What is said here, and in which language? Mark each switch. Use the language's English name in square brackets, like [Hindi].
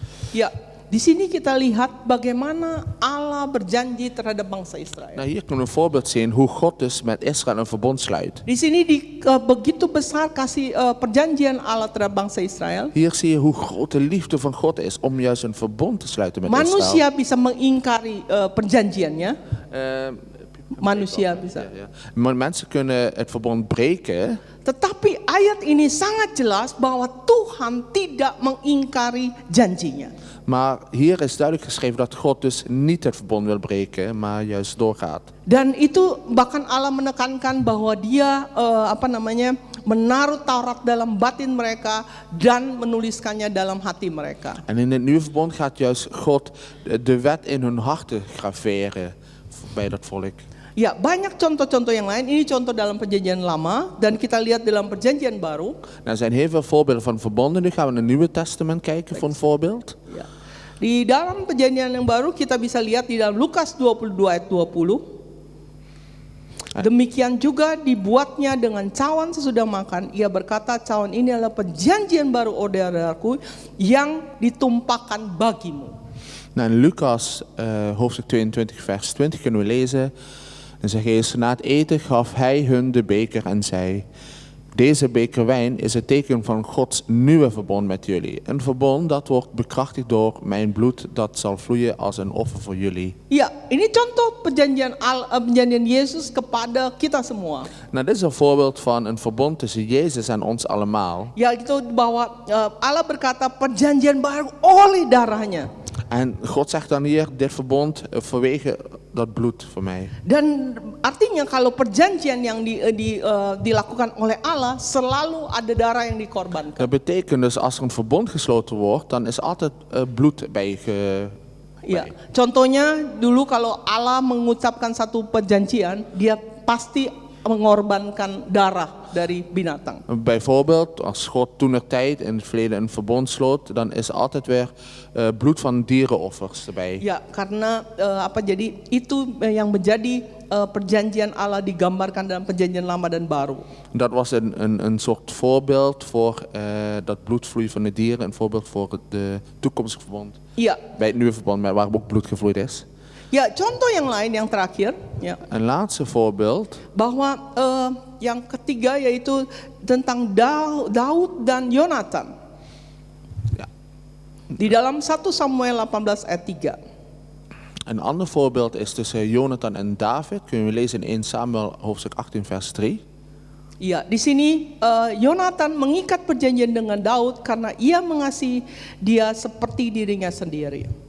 [Indonesian] Ya, di sini kita lihat bagaimana Allah berjanji terhadap bangsa Israel. [Dutch] Nou, hier kunnen we een voorbeeld zien hoe God dus met Israël een verbond sluit. [Indonesian] Di sini begitu besar kasih perjanjian Allah terhadap bangsa Israel. [Dutch] Hier zie je hoe groot de liefde van God is om juist een verbond te sluiten met Israël. [Indonesian] Manusia bisa mengingkari perjanjiannya. Manusia bisa. [Dutch] Maar mensen kunnen het verbond breken. [Indonesian] Tetapi ayat ini sangat jelas bahwa Tuhan tidak mengingkari janjinya. [Dutch] Maar hier is duidelijk geschreven dat God dus niet het verbond wil breken, maar juist doorgaat. [Indonesian] Dan itu bahkan Allah menekankan bahwa Dia menaruh Taurat dalam batin mereka dan menuliskannya dalam hati mereka. [Dutch] En in het nieuwe verbond gaat juist God de wet in hun harten graveren bij dat volk. [Indonesian] Ya, banyak contoh-contoh yang lain. Ini contoh dalam perjanjian lama dan kita lihat dalam perjanjian baru. [Dutch] Er zijn heel veel voorbeelden van verbonden. Nu gaan we naar het Nieuwe Testament kijken voor een voorbeeld. [Indonesian] Ya. Di dalam perjanjian yang baru kita bisa lihat di dalam Lukas 22 ayat 20. Demikian juga dibuatnya dengan cawan sesudah makan. Ia berkata, cawan ini adalah perjanjian baru saudaraku yang ditumpahkan bagimu. [Dutch] Nou, in Lucas hoofdstuk 22 vers 20 kunnen we lezen. En zegt Jezus, na het eten gaf hij hun de beker en zei: deze beker wijn is het teken van Gods nieuwe verbond met jullie. Een verbond dat wordt bekrachtigd door mijn bloed dat zal vloeien als een offer voor jullie. [Indonesian] Ya, ini contoh perjanjian Yesus kepada kita semua. [Dutch] Nou, dit is een voorbeeld van een verbond tussen Jezus en ons allemaal. [Indonesian] Ya, itu bahwa Allah berkata perjanjian baru oleh darahnya. [Dutch] En God zegt dan hier, dit verbond vanwege dat bloed voor mij. [Indonesian] Dan artinya kalau perjanjian yang dilakukan oleh Allah selalu ada darah yang dikorbankan. [Dutch] Dat betekent dus als er een verbond gesloten wordt, dan is altijd bloed bij. [Indonesian] Ya, contohnya dulu kalau Allah mengucapkan satu perjanjian, Dia pasti mengorbankan darah dari binatang. [Dutch] Bijvoorbeeld, als God toentertijd in het verleden een verbond sloot, dan is altijd weer bloed van dierenoffers erbij. [Indonesian] Ya, karena jadi itu yang menjadi perjanjian Allah digambarkan dalam perjanjian lama dan baru. [Dutch] Dat was een soort voorbeeld voor dat bloedvloei van de dieren, een voorbeeld voor het toekomstige verbond. Ja. Bij het nieuwe verbond, waar ook bloed gevloeid is. [Indonesian] Ya, contoh yang lain yang terakhir, ya. [Dutch] Een laatste voorbeeld. [Indonesian] Bahwa yang ketiga yaitu tentang Daud dan Yonatan. [Dutch] Ja. [Indonesian] Di dalam 1 Samuel 18 ayat 3. [Dutch] Een ander voorbeeld is tussen Jonathan en David. Kunnen we lezen in 1 Samuel hoofdstuk 18 vers 3. [Indonesian] Ya, di sini Yonatan mengikat perjanjian dengan Daud karena ia mengasihi dia seperti dirinya sendiri.